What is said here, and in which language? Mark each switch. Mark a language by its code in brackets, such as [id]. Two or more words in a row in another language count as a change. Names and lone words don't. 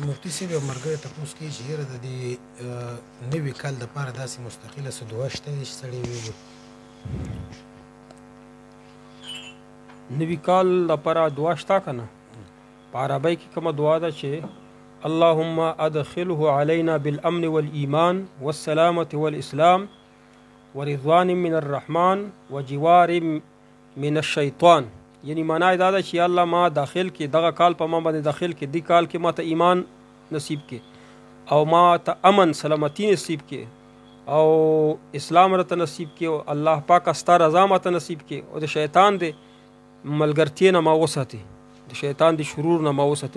[ps] مفتي صاحب یو ملګری تپوس کوي چې یاره د دې نوي کال دپاره داسې مستقله څه دعا شته چې سړی ویلي نوي کال لپاره دعا شته که نه په عربۍ کې کومه دعا ده چې [ar] اللهم ادخله علينا بالامن والایمان والسلامة والاسلام ورضوان من الرحمن وجوار من الشیطان. [ps] یعنی معنا دا ده چې الله ما داخل کې دغه کال په ما باندې داخل کې دی کال کې ما ته ایمان نصیب کې او ما ته امن سلامتی نصیب کې او اسلام راته نصیب کې او الله پاک ستا رضا ما ته نصیب کې او د شیطان د ملګرتیا نه ما وساتي د شیطان د شرور نه ما وساتي.